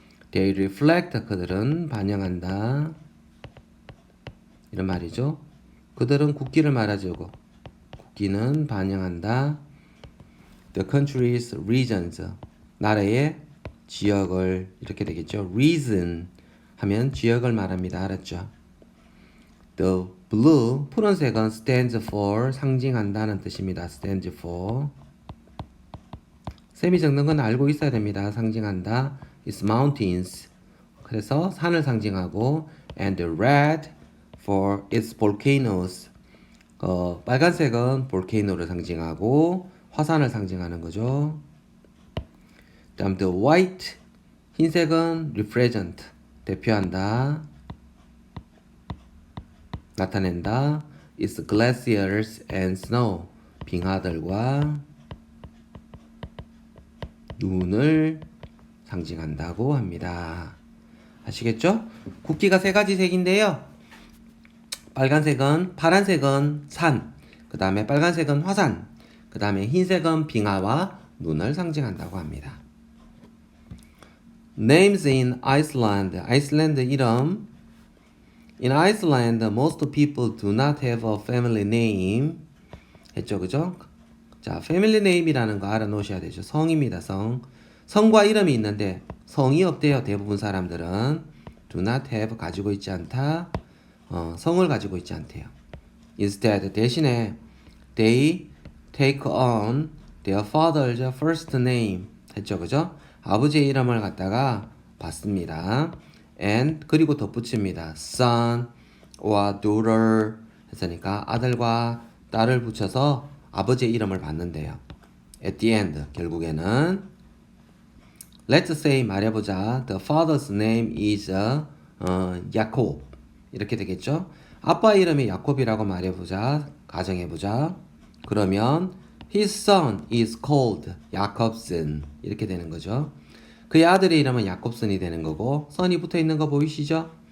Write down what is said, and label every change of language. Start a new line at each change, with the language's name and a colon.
English: They reflect
Korean: 그들은 반영한다 이런 말이죠. 그들은 국기를 말하죠. 국기는 반영한다.
English: The country's regions
Korean: 나라의 지역을 이렇게 되겠죠. Region 하면 지역을 말합니다. 알았죠?
English: The blue
Korean: 푸른색은
English: stands for
Korean: 상징한다는 뜻입니다.
English: stands for
Korean: 셈이 적는 건 알고 있어야 됩니다. 상징한다.
English: It's mountains
Korean: 그래서 산을 상징하고
English: and red for its volcanoes
Korean: 빨간색은 볼케이노를 상징하고 화산을 상징하는 거죠. 다음
English: the white
Korean: 흰색은
English: represent
Korean: 대표한다 나타낸다
English: its glaciers and snow
Korean: 빙하들과 눈을 상징한다고 합니다. 아시겠죠? 국기가 세 가지 색인데요. 파란색은 산, 그 다음에 빨간색은 화산, 그 다음에 흰색은 빙하와 눈을 상징한다고 합니다.
English: Names in Iceland.
Korean: 아이슬란드 이름.
English: In Iceland, most people do not have a family name.
Korean: 했죠, 그죠? 자, family name이라는 거 알아놓으셔야 되죠. 성입니다, 성. 성과 이름이 있는데 성이 없대요. 대부분 사람들은
English: do not have
Korean: 가지고 있지 않다. 성을 가지고 있지 않대요.
English: Instead,
Korean: 대신에
English: they take on their father's first name.
Korean: 했죠, 그죠? 아버지의 이름을 갖다가 받습니다.
English: And
Korean: 그리고 덧붙입니다.
English: Son or daughter
Korean: 했으니까 아들과 딸을 붙여서 아버지의 이름을 받는데요.
English: At the end
Korean: 결국에는
English: Let's say
Korean: 말해보자.
English: The father's name is 야콥
Korean: 이렇게 되겠죠. 아빠 이름이 야콥이라고 말해보자. 가정해보자. 그러면
English: His son is called
Korean: 야콥슨 이렇게 되는 거죠. 그의 아들의 이름은 야콥슨이 되는 거고 son이 붙어 있는 거 보이시죠?